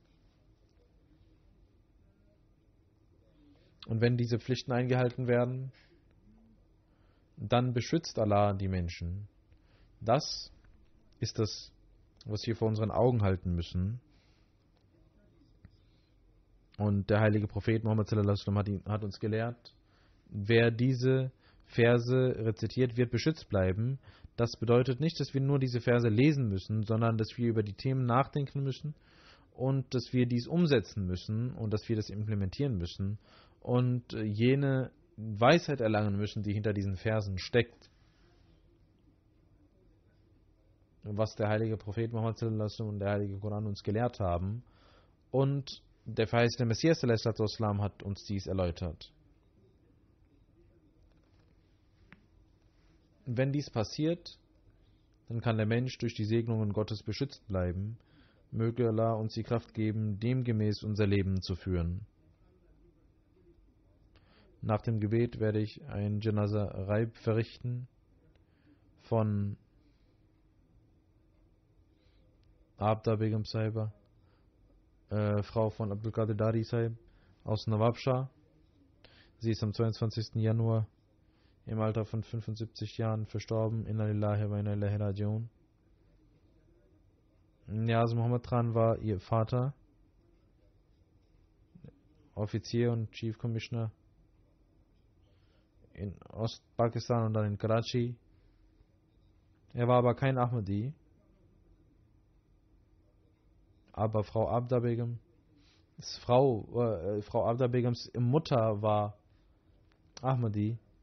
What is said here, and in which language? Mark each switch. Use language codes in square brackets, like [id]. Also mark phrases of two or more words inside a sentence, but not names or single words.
[de] Und wenn diese Pflichten eingehalten werden, dann beschützt Allah die Menschen. Das ist das, was wir vor unseren Augen halten müssen. Und der heilige Prophet Muhammad [ar] صلى الله عليه وسلم [de] hat uns gelehrt, wer diese Verse rezitiert, wird beschützt bleiben. Das bedeutet nicht, dass wir nur diese Verse lesen müssen, sondern dass wir über die Themen nachdenken müssen und dass wir dies umsetzen müssen und dass wir das implementieren müssen und jene Weisheit erlangen müssen, die hinter diesen Versen steckt. Was der heilige Prophet Muhammad [ar] صلى الله عليه وسلم [de] und der heilige Koran uns gelehrt haben. Und der verheißene Messias [ar] صلى الله عليه وسلم [de] hat uns dies erläutert. Wenn dies passiert, dann kann der Mensch durch die Segnungen Gottes beschützt bleiben. Möge Allah uns die Kraft geben, demgemäß unser Leben zu führen. Nach dem Gebet werde ich ein [ur] جنازہ غائب [de] verrichten von Abda Begum Sahiba, Frau von Abdul Qadir Dari Sahib aus Nawab Shah. Sie ist am 22. Januar im Alter von 75 Jahren verstorben. [ar] إنا لله وإنا إليه راجعون. [de] Niaz Muhammad Khan war ihr Vater, Offizier und [en] Chief Commissioner [de] in Ostpakistan und dann in Karachi. Er war aber kein Ahmadi. Aber Frau Abda Begum, Frau Abda Begums Mutter war Ahmadi.